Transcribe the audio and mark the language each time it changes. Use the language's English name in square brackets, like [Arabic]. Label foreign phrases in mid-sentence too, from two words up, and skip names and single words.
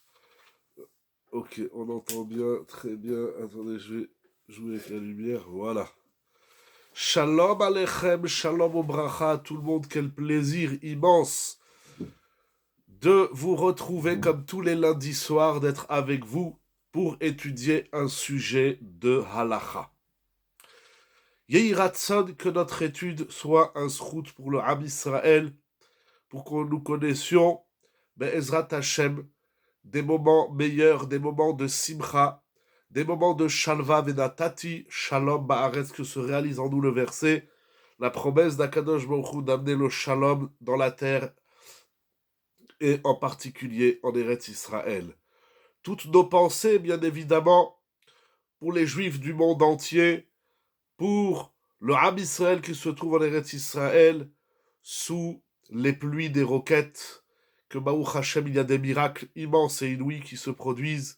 [French] Ok, on entend bien, très bien. Attendez, je vais jouer avec la lumière. Voilà. [Hebrew] שלום עליכם שלום וברכה [French] à tout le monde. Quel plaisir immense de vous retrouver comme tous les lundis soirs, d'être avec vous pour étudier un sujet de halacha. [Hebrew] יהי רצון, [French] que notre étude soit un zchut pour le Ham Israël, pour que nous connaissions, [Hebrew] בעזרת השם, [French] des moments meilleurs, des moments de simcha, des moments de [Hebrew] שלוה ונתתי שלום בארץ, [French] que se réalise en nous le verset, la promesse d' [Hebrew] הקדוש ברוך הוא [French] d'amener le shalom dans la terre, et en particulier en Eretz Israël. Toutes nos pensées, bien évidemment, pour les Juifs du monde entier, pour le Ham Israël qui se trouve en Eretz Israël, sous les pluies des roquettes, que [Hebrew] ברוך השם, [French] il y a des miracles immenses et inouïs qui se produisent.